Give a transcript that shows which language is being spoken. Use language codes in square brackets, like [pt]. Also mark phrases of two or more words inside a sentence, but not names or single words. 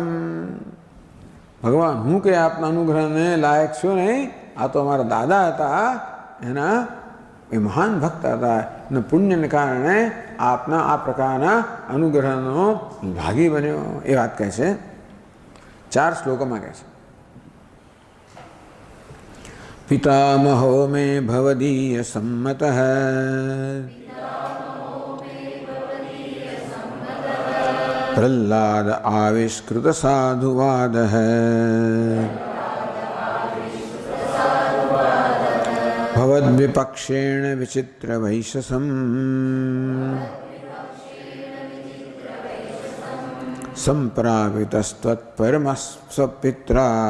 [gu] ભગવાન હું કે આપના અનુગ્રહને લાયક છું નહીં। આ તો અમારા દાદા હતા, એના એ મહાન ભક્ત હતા અને પુણ્યને કારણે આપના આ પ્રકારના અનુગ્રહનો ભાગી બન્યો। એ વાત કહે છે 4 શ્લોકોમાં કહે છે। [sa] पितामहो मे भवदीय सम्मतः प्रह्लाद आविष्कृत साधुवादः भवद्विपक्षेण विचित्र वैशसम् सम्प्रापितस्त्वत्परमस्वपित्रा।